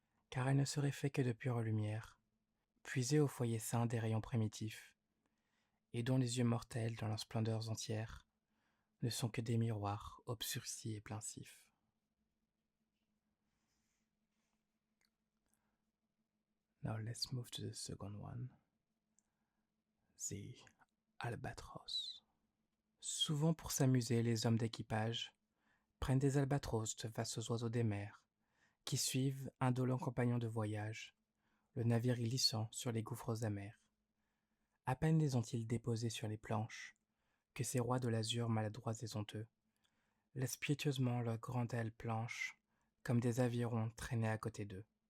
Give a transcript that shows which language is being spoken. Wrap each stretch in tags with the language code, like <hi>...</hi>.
<fr>Car elle ne serait fait que de pure lumière, puisée au foyer saint des rayons primitifs, et dont les yeux mortels dans leurs splendeurs entières ne sont que des miroirs obscurcis et plaintifs.</fr> <en>Now let's move to the second one. The albatros.</en> <fr>Souvent pour s'amuser, les hommes d'équipage prennent des albatros, de vastes oiseaux des mers, qui suivent, indolents compagnons de voyage, le navire glissant sur les gouffres amers. À peine les ont-ils déposés sur les planches, que ces rois de l'azur maladroits et honteux laissent piteusement leurs grandes ailes planches, comme des avirons traînés à côté d'eux.</fr>